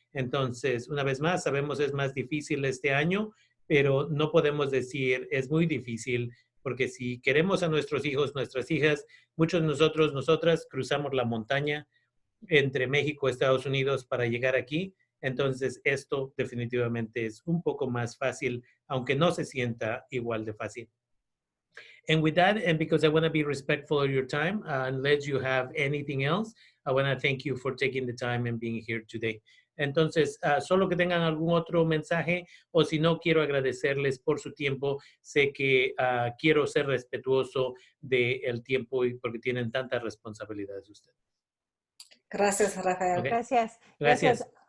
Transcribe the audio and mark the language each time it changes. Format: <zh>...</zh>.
<es>Entonces, una vez más, sabemos es más difícil este año, pero no podemos decir es muy difícil, porque si queremos a nuestros hijos, nuestras hijas, muchos de nosotros, nosotras cruzamos la montaña entre México y Estados Unidos para llegar aquí. Entonces, esto definitivamente es un poco más fácil, aunque no se sienta igual de fácil.</es> <en>And with that, and because I want to be respectful of your time, unless you have anything else, I want to thank you for taking the time and being here today.</en> <es>Entonces, solo que tengan algún otro mensaje, o si no, quiero agradecerles por su tiempo. Sé que quiero ser respetuoso del tiempo y porque tienen tantas responsabilidades ustedes. Gracias, Rafael.</es> <en>Okay.</en> <es>Gracias.</es>